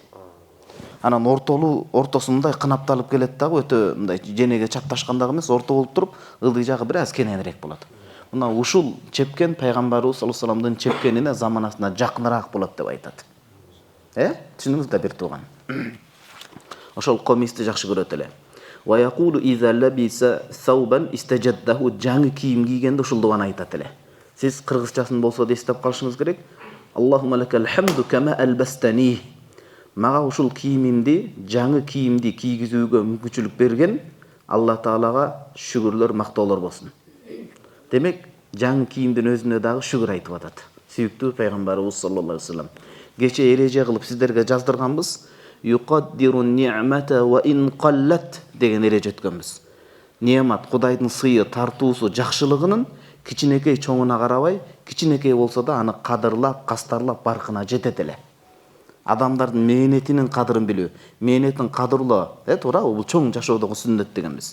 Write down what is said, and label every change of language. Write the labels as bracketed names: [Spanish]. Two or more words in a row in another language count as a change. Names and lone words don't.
[Kyrgyz] Анан ортосундай кынапталып келет дагы, өтө мындай женеге чапташкандагы эмес, орто болуп туруп, ылдый жагы бир аз кененирээк болот. Мына ушул чепкен пайгамбарыбыз [Arabic] صلى الله عليه وسلم [Kyrgyz] чепкенине заманасына жакыныраак болот деп айтат. Түшүнүңүз да бир тууган. Ошол комисти жакшы көрөт эле. [Arabic] ويقول إذا لبس ثوبا استجده, [Kyrgyz] жаңы кийим кийгенде ушул дуаны айтат эле. Сиз кыргызчасын болсо да эстеп калышыңыз керек. [Arabic] اللهم لك الحمد كما ألبستني. [Kyrgyz] Мага ушул кийимимди, жаңы кийимди кийгизүүгө мүмкүнчүлүк берген Алла Таалага шүгүрлөр, мактоолор болсун. Демек, жаңы кийимдин өзүнө дагы шүгүр айтып атат. Сүйүктүү пайгамбарыбыз [Arabic] صلى الله عليه وسلم. [Kyrgyz] Кече эреже кылып сиздерге жаздырганбыз. [Arabic] يقدر النعمة وإن قلت [Kyrgyz] деген эреже өткөнбүз. Немат, Кудайдын сыйы, тартуусу, жакшылыгынын кичинекей чоңуна карабай, кичинекей болсо да аны кадырлап, кастарлап баркына жетет эле. Адамдардын мээнетинин кадырын билүү, мээнетин кадырлоо, туура бул чоң жашоодогу сүннөт дегенбиз.